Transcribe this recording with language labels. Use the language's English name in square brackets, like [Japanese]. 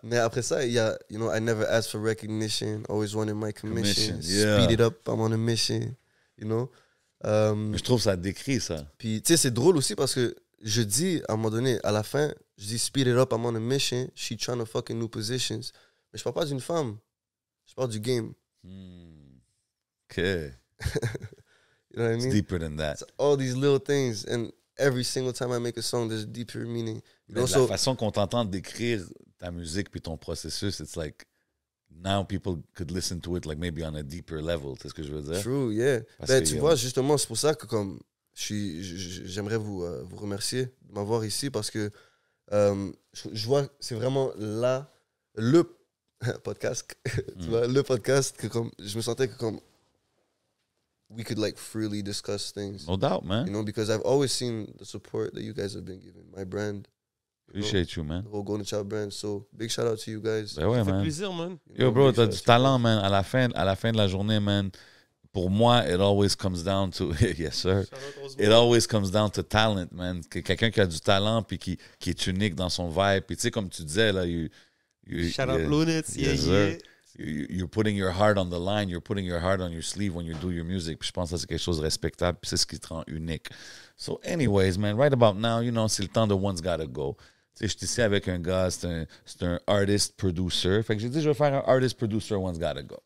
[French] Mais après ça, il y a, [English] you know, I never asked for recognition, always wanted my commission. Yeah. Speed it up, I'm on a mission. You know? [French] Mais je trouve ça décrit, ça. Puis, tu sais, c'est drôle aussi parce que je dis, à un moment donné, à la fin, je dis [English] speed it up, I'm on a mission. [French] She trying to fucking new positions. Mais je parle pas d'une femme. Je parle du game. OK. [English] You know what I mean? It's deeper than that. It's all these little things. And every single time I make a song, there's a deeper meaning. You know, [French] la façon qu'on t'entend décrire ta musique puis ton processus, [English] it's like now people could listen to it like maybe on a deeper level. [French] C'est ce que je veux dire? [English] True, yeah. [French] Ben, tu vois, justement, c'est pour ça que comme j'aimerais vous remercier de m'avoir ici parce que je vois, c'est vraiment là le podcast, tu vois, le podcast que comme je me sentais que comme [English] we could like freely discuss things. No doubt, man. You know, because I've always seen the support that you guys have been giving my brand. Appreciate you, man. The whole Golden Child brand. So big shout out to you guys. [French] Ben ouais, Ça fait [English] man. [French] plaisir, man. Yo, bro, t'as du talent, man. À la fin de la journée, man. Pour moi, [English] it always comes down to yes, sir. It always comes down to talent, man. [French] Quelqu'un qui a du talent puis qui est unique dans son vibe. Puis tu sais, comme tu disais là, [English] Shout out Lunettes, yeah, Yes, yeah. sir. You're putting your heart on the line, you're putting your heart on your sleeve when you do your music. [French] Puis je pense que ça, c'est quelque chose de respectable, puis c'est ce qui te rend unique. [English] So, anyways, man, right about now, you know, [French] c'est le temps de One's Gotta Go. Tu sais, je suis ici avec un gars, c'est un artist-producer. Fait que j'ai dit, je vais faire un artist-producer, One's Gotta Go.